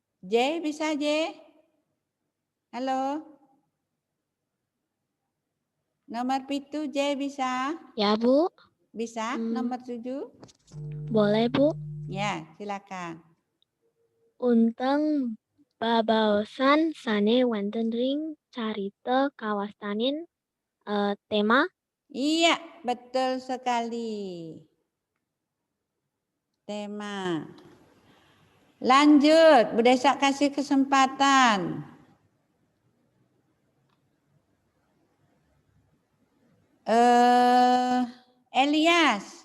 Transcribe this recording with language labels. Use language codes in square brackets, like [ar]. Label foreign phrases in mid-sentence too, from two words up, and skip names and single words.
[id] J bisa J? Halo? Nomor 7 J bisa? Ya, Bu. Bisa? Nomor 7? Boleh, Bu. Ya, silakan. [ban] Unteng babaosan sane wonten ring carita kawastanin tema. [id] Iya, betul sekali. Tema. Lanjut, Bu Desa kasih kesempatan. Elias.